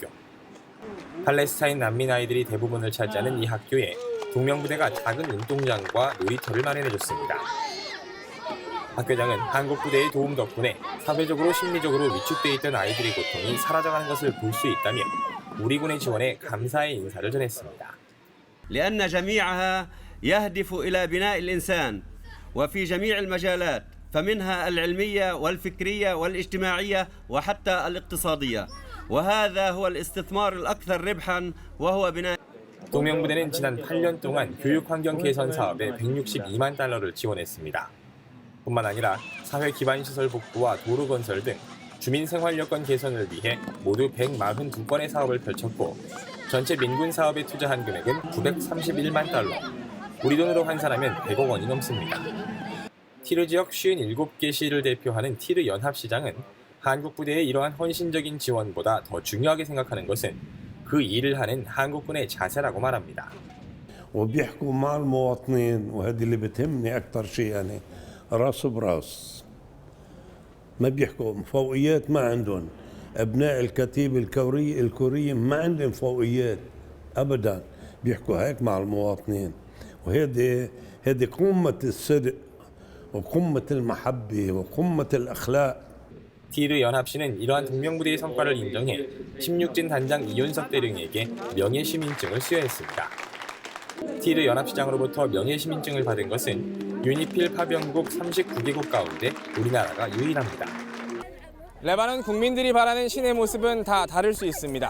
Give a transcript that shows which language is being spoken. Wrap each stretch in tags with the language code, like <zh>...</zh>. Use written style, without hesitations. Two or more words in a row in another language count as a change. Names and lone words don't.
<ko>팔레스타인 난민 아이들이 대부분을 차지하는 이 학교에 동명부대가 작은 운동장과 놀이터를 마련해줬습니다. 학교장은 한국부대의 도움 덕분에 사회적으로 심리적으로 위축돼 있던 아이들의 고통이 사라져가는 것을 볼 수 있다며 우리 군의 지원에 감사의 인사를 전했습니다.</ko> <ar>لأن جميعها يهدف إلى بناء الإنسان وفي جميع المجالات فمنها العلمية والفكرية والاجتماعية وحتى الاقتصادية وهذا هو الاستثمار الأكثر ربحا وهو بناء</ar> <ko>동명부대는 지난 8년 동안 교육 환경 개선 사업에 162만 달러를 지원했습니다. 뿐만 아니라 사회 기반 시설 복구와 도로 건설 등 주민 생활 여건 개선을 위해 모두 142건의 사업을 펼쳤고 전체 민군 사업에 투자한 금액은 931만 달러, 우리 돈으로 환산하면 100억 원이 넘습니다. 티르 지역 57개 시를 대표하는 티르 연합시장은 한국 부대의 이러한 헌신적인 지원보다 더 중요하게 생각하는 것은 그 일을 하는 한국군의 자세라고 말합니다.</ko> <ar>وبيحكوا مع المواطنين وهذه اللي بتهمني أكثر شيء يعني راس براس ما بيحكوا فوقيات ما عندهم أبناء الكتيبة الكورية ما عندهم فوقيات أبدا بيحكوا هيك مع المواطنين وهذه قمة الصدق وقمة المحبة وقمة الأخلاق.</ar> <ko>티르 연합시는 이러한 동명부대의 성과를 인정해 16진 단장 이윤석 대령에게 명예시민증을 수여했습니다. 티르 연합시장으로부터 명예시민증을 받은 것은 유니필 파병국 39개국 가운데 우리나라가 유일합니다. 레바논 국민들이 바라는 신의 모습은 다 다를 수 있습니다.</ko>